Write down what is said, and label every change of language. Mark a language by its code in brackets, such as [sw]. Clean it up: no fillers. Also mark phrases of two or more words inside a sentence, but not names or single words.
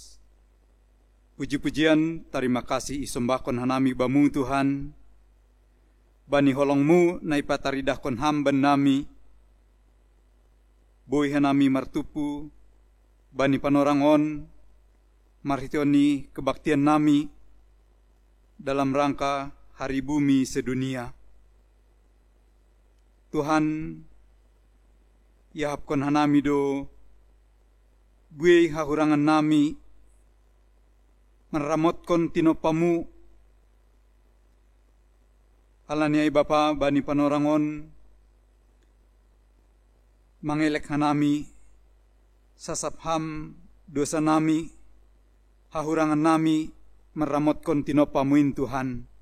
[bts] Puji-pujian terima kasih isombakon hanami bamu Tuhan. Bani holongmu na ipataridahkon hamban nami. Boy hanami martupu. Bani panorangon. Marhitioni kebaktian nami. [id] Dalam rangka hari bumi sedunia. [bts] Tuhan, yahapkon hanami do buey hahurangan nami, meramotkan tinopamu, alaniai Bapa bani panorangon, mangelek hanami, sasapham dosa nami, hahurangan nami, meramotkan tinopamuin Tuhan.